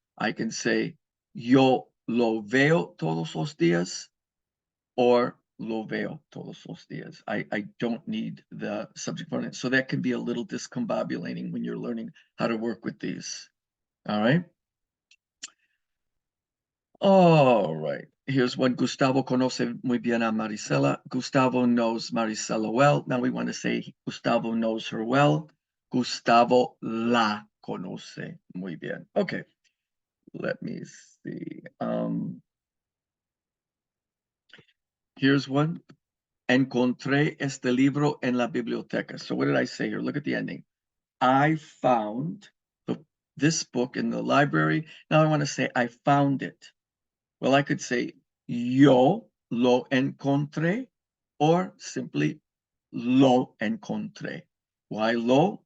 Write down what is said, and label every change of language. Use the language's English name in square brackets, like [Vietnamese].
[English] I can say [Spanish] yo lo veo todos los días, or lo veo todos los días. [English] I don't need the subject pronoun. So that can be a little discombobulating when you're learning how to work with these. All right. All right. Here's one. [Spanish] Gustavo conoce muy bien a Marisela. [English] Gustavo knows Marisela well. Now we want to say Gustavo knows her well. [Spanish] Gustavo la conoce muy bien. Okay. [English] Let me see. [Spanish] Here's one. Encontré este libro en la biblioteca. [English] So what did I say here? Look at the ending. I found this book in the library. Now I want to say I found it. Well, I could say [Spanish] yo lo encontré, [English] or simply [Spanish] lo encontré. [English] Why lo?